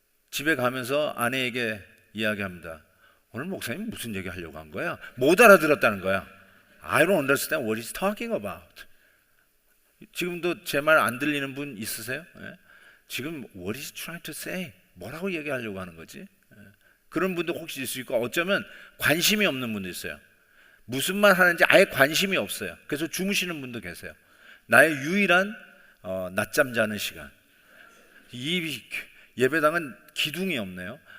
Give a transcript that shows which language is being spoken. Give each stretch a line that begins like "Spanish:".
Korean: 집에 가면서 아내에게 이야기합니다. 오늘 목사님 무슨 얘기 하려고 한 거야? 못 알아들었다는 거야.
English: I don't understand what he's talking about.
Korean: 지금도 제 말 안 들리는 분 있으세요? 지금
English: what is he trying to say?
Korean: 뭐라고 얘기하려고 하는 거지? 그런 분도 혹시 있을 수 있고, 어쩌면 관심이 없는 분도 있어요. 무슨 말 하는지 아예 관심이 없어요. 그래서 주무시는 분도 계세요. 나의 유일한 낮잠 자는 시간. 이 예배당은 기둥이 없네요.